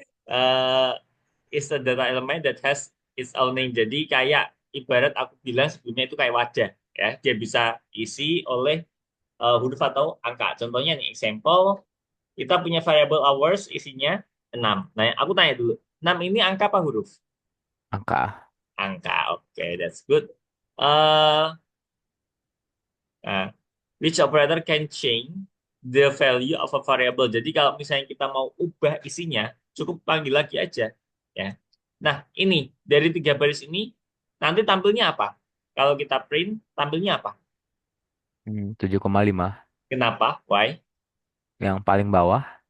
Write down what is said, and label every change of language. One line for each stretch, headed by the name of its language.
English: Eh is a data element that has its own name.
Indonesian: Jadi kayak ibarat aku bilang sebelumnya itu kayak wadah. Ya, dia bisa isi oleh huruf atau angka. Contohnya nih, example, kita punya variable hours isinya 6. Nah, aku tanya dulu, 6 ini angka apa huruf? Angka. Angka, oke,
English: that's good. Uh, nah, which operator can change the value of a variable.
Indonesian: Jadi kalau misalnya kita mau ubah isinya, cukup panggil lagi aja. Ya. Nah, ini dari 3 baris ini nanti tampilnya apa? Kalau kita print, tampilnya apa? 7,5. Kenapa?
English: Why?
Indonesian: Yang paling bawah.